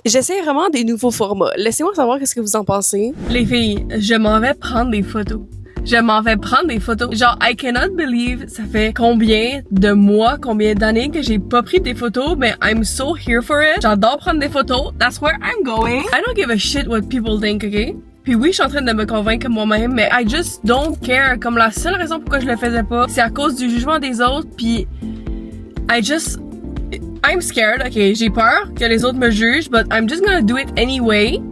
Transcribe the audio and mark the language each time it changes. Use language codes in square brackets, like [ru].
[fr] J'essaie vraiment des nouveaux formats. Laissez-moi savoir qu'est-ce que vous en pensez. Les filles, je m'en vais prendre des photos. Je m'en vais prendre des photos. Genre, [en] I cannot believe, [fr] ça fait combien de mois, combien d'années que j'ai pas pris des photos, mais [en] I'm so here for it. [fr] J'adore prendre des photos. [en] That's where I'm going. I don't give a shit what people think, okay? [fr] Puis oui, je suis en train de me convaincre moi-même, mais [en] I just don't care. [fr] Comme la seule raison pourquoi je le faisais pas, c'est à cause du jugement des autres, puis [en] I'm scared, okay? [fr] J'ai peur que les autres me jugent, [en] but I'm just gonna do it anyway.